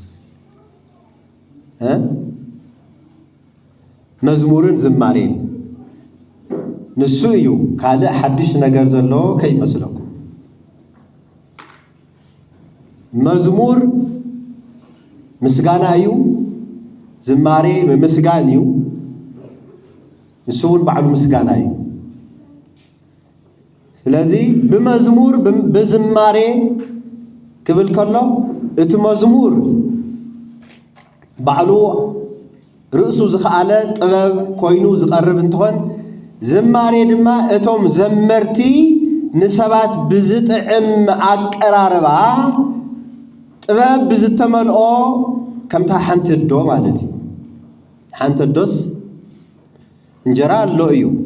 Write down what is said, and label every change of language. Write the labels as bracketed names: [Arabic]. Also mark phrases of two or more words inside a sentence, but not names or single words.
[Tigrinya] መዝሙርን ዝማሬን ንሱ እዩ ካለ ሐዲስ ነገር ዘሎ ከይመስለኩ መዝሙር ምስጋና እዩ ዝማሬ ምስጋና እዩ ንሱን ባዕሉ ምስጋና እዩ ስለዚህ በመዝሙር በዝማሬ ክብል ከሎ እቲ መዝሙር ባዕሉ ርእሱ ዝኻለ ጥበብ ኮይኑ ዝቀርብ እንትኾን ዝማሬ ድማ እቶም ዘመርቲ ንሰባት ብዝጥዕም አቀራረባ ጥበብ ብዝተመልኦ ከምታ ሓንቲ ዶ ማለት እዩ ሓንቲ ዶስ እንጀራ ኣሎ እዩ